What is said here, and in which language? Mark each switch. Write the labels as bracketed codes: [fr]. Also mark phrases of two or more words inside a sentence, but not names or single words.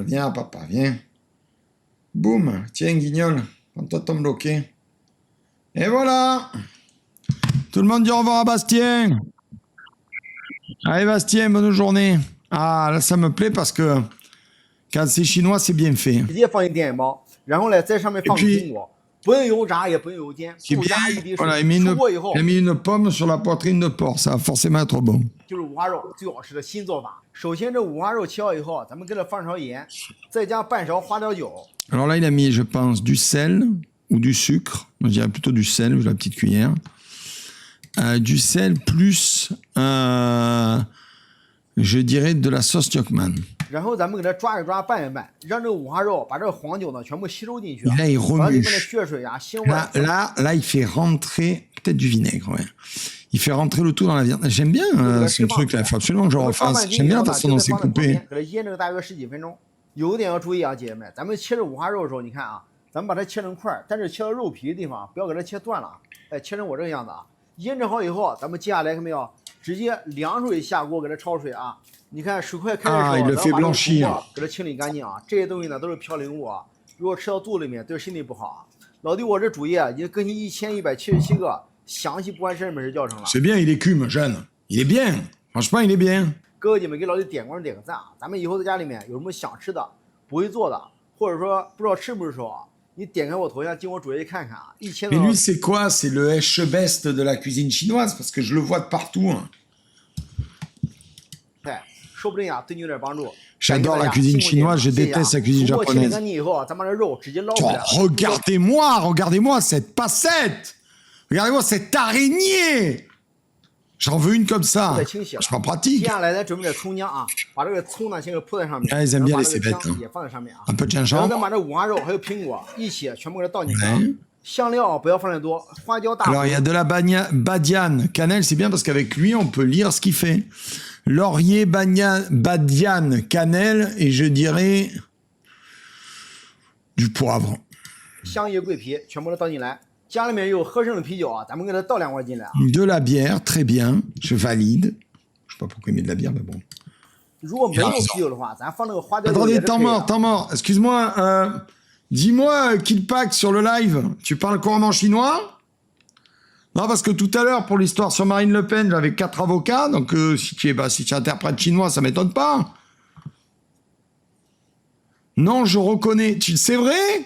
[fr] Viens, papa, viens. Boum, tiens, guignol. Prends-toi ton bloqué. Et voilà. Tout le monde dit au revoir à Bastien. Allez, Bastien, bonne journée. Ah, là, ça me plaît parce que quand c'est chinois, c'est bien fait. [zh] 直接放进电饭煲，然后呢，在上面放个苹果，不用油炸，也不用油煎， [fr] C'est [zh] 不 [fr] bien. [zh] 加一滴水。 [fr] Voilà, il [zh] 出锅以后 [fr] a mis une pomme sur la poitrine de porc. Ça va forcément être bon. [zh] 就是五花肉最好吃的新做法。首先，这五花肉切好以后，咱们给它放勺盐，再加半勺花雕酒。 [fr] Alors là, il a mis, je pense, du sel ou du sucre. Moi, je dirais plutôt du sel, la petite cuillère. Du sel plus, je dirais, de la sauce Chokman. [zh] 然后咱们给它抓一抓，拌一拌，让这个五花肉把这个黄酒呢全部吸收进去。 [fr] Et là, il [zh] 把里 [fr] remue. [zh] 面的血水啊、腥味。 [fr] Là, il fait rentrer peut-être du vinaigre. Ouais. Il fait rentrer le tout dans la viande. J'aime bien ce truc-là. Il faut absolument que je refasse. J'aime bien la façon dont c'est coupé. [zh] 给它腌这个大约10几分钟。有一点要注意啊，姐姐们，咱们切这五花肉的时候，你看啊，咱们把它切成块，但是切到肉皮的地方不要给它切断了，哎，切成我这个样子啊。腌制好以后，咱们接下来看没有，直接凉水下锅给它焯水啊。你看水快开的时候，咱们把这个锅给它清理干净啊。这些东西呢都是嘌呤物啊，如果吃到肚子里面对身体不好啊。老弟，我这主页已经更新1177个详细不完身美食教程了。 [fr] C'est bien, il écume, jeune. Il est bien. Franchement, il est bien. [zh] 哥哥姐妹给老弟点关注点个赞啊！咱们以后在家里面有什么想吃的、不会做的，或者说不知道吃不吃的时候啊，你点开我头像进我主页看看啊，1000 [fr] Mais lui, c'est quoi? C'est le Eschebest de la cuisine chinoise, parce que je le vois de partout. Hein. [zh] 菜，说不定啊对你有点帮助。 [fr] J'adore la cuisine chinoise, je déteste la cuisine [zh] 切干 [fr] japonaise. [zh] 净以后啊，咱把这肉直接捞出 [fr] Oh, [zh] 来。 [fr] regardez-moi cette passette! Regardez-moi cette araignée! J'en veux une comme ça. [zh] 再清洗了。 [fr] C'est pas [zh] 接 [fr] pratique. [zh] 下来咱准备点葱姜啊，把这个葱呢先给铺在上面， [fr] Ah, ils aiment bien [zh] 然后把 [fr] les [zh] 这个 [fr] cébettes, [zh] 姜 [fr] hein. [zh] 也放在上面啊。 [fr] Un peu de [zh] 然后 [fr] gingembre. [zh] 咱把这五花肉还有苹果一起全部给它倒进去啊。 [fr] Ouais. [zh] 香料不要放太多，花椒大。 [fr] Alors, il y a de la badiane. Cannelle, c'est bien parce qu'avec lui, on peut lire ce qu'il fait. Laurier, badiane, cannelle, et je dirais du poivre. [zh] 香叶、桂皮全部都倒进来。家里面有喝剩的啤酒啊，咱们给它倒2罐进来啊。 [fr] De la bière, très bien. Je valide. Je sais pas pourquoi il met de la bière, mais bon. [zh] 如果没有啤酒的话，咱放那个花雕酒 [fr] Attendez, [zh] 也是可以 [fr] temps [zh] 的。 [fr] mort. Excuse-moi, dis-moi, Killpack sur le live, tu parles couramment chinois? Non, parce que tout à l'heure, pour l'histoire sur Marine Le Pen, j'avais 4 avocats, donc si tu interprètes chinois, ça m'étonne pas. Non, je reconnais. C'est vrai?